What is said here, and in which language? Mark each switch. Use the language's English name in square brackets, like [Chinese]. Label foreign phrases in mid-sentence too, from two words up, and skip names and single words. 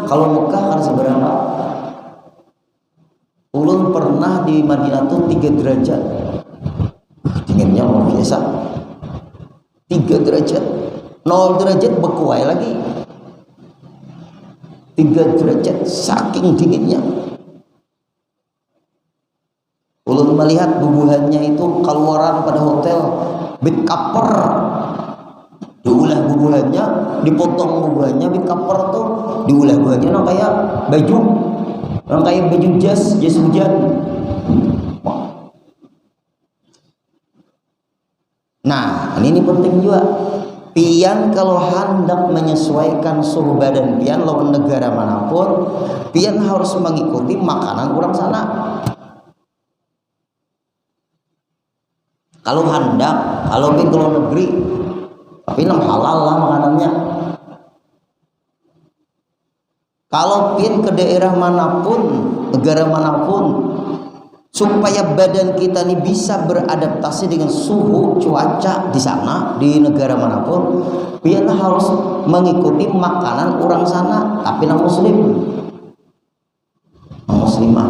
[Banjar] Kalau Mekah kada seberapa. Ulun pernah di Madinah tuh 3 derajat, dinginnya luar biasa. 3 derajat, 0 derajat bekuai lagi. 3 derajat saking dinginnya. Ulun melihat bubuhannya itu keluaran pada hotel [English] bit cover. [Banjar] Diulah bubuhannya, dipotong bubuhannya [English] bit cover [Banjar] tuh, diulah bubuhannya kayak baju, kayak baju jas hujan. Nah, ini penting juga. Pian kalau hendak menyesuaikan suhu badan pian lawan negara manapun, pian harus mengikuti makanan orang sana. Kalau hendak, kalau pian ke luar negeri, tapi halal lah makanannya. Kalau pian ke daerah manapun, negara manapun, supaya badan kita ini bisa beradaptasi dengan suhu cuaca di sana, di negara manapun, pian harus mengikuti makanan orang sana, tapi muslim, muslimah.